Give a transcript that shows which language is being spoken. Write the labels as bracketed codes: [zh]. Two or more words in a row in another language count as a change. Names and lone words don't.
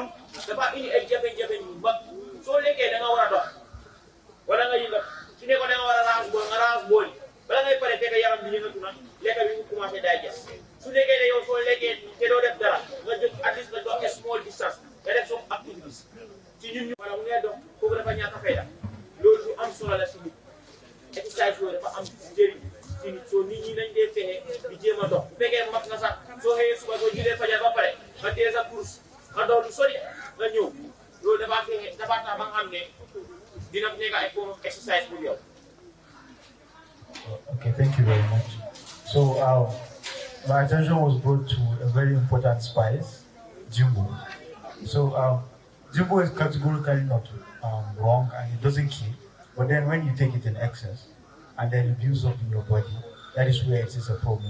[wo] dafa indi ay jafe-jafe yu mag soo lekkee da nga war a dox wala nga yëngat su ne ko da nga war a raxas bool nga raxas bool bala ngay pare fekk yaram bi yëngatu na lekk bi mu commencé digest su nekkee ne yow soo lekkee te doo def dara nga jóg [en] at least [wo] nga dox [en] a small distance [wo] nga def [en] some activities [wo] ci ñun ñu wala mu ngay dox kooku dafa ñàkk a fayda loolu lu am solo la si nit exercice yooyu dafa am njëriñ ci nit soo nit ñi nañ dee fexe di jéem a dox bu fekkee mag nga sax soo xëyee suba soo julee fajar ba pare nga tee sa course nga dox lu sori nga ñëw loolu dafa fexe dafa tax ba nga xam ne dina nekk ay [en] form of exercise [wo] pour yow. [en] Okay, thank you very much. So my attention was brought to a very important spice, jimbo. So jimbo is categorically not wrong and it doesn't kill. But then when you take it in excess and then it builds up in your body, that is where it is a problem.